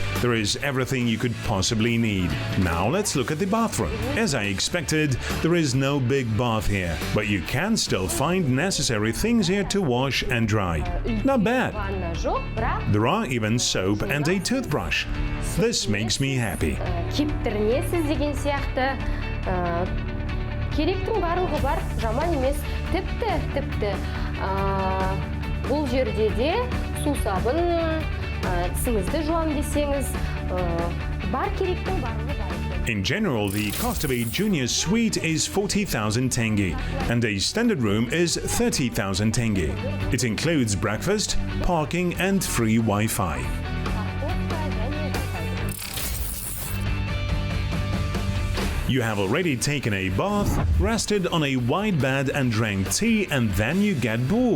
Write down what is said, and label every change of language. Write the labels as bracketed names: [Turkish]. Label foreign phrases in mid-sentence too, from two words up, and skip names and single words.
[English] There is everything you could possibly need. Now let's look at the bathroom. As I expected, there is no big bath here, but you can still find necessary things here to wash and dry. Not bad. There are even soap and a toothbrush. This makes me happy. [Kazakh] Кептірінесіз деген сияқты керектің барлығы бар, жаман емес. Тіпті бұл жерде де сусабын, тісіңізді жуам десеңіз, бар керектің барлығы бар. [English] In general, the cost of a junior suite is 40,000 tenge, and a standard room is 30,000 tenge. It includes breakfast, parking, and free Wi-Fi. You have already taken a bath, rested on a wide bed and drank tea, and then you get bored.